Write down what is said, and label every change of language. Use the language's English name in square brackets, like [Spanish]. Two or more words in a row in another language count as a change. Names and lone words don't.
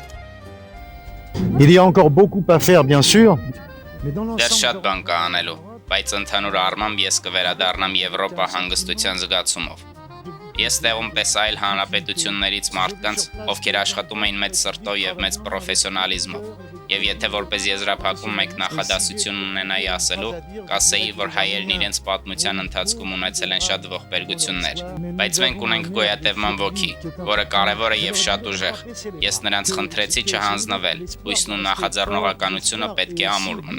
[French] Il y a encore beaucoup à faire, bien sûr. [Armenian] Դեռ շատ բան կա անելու, բայց ընդհանուր առմամբ ես կվերադառնամ Եվրոպա հանգստության զգացումով։ Ես տեղում տեսա այլ հանրապետություններից մարդկանց, ովքեր աշխատում էին մեծ սրտով եւ մեծ պրոֆեսիոնալիզմով։ Եվ եթե որպես եզրափակում մեկ նախադասություն ունենայի ասելու, կասեի, որ հայերն իրենց պատմության ընթացքում ունեցել են շատ ողբերգություններ, բայց մենք ունենք գոյատևման ոգի, որը կարևոր է եւ շատ ուժեղ։ Ես նրանց խնդրեցի չհանձնվել, հույսն ու նախաձեռնողականությունը պետք է ամուր մնա։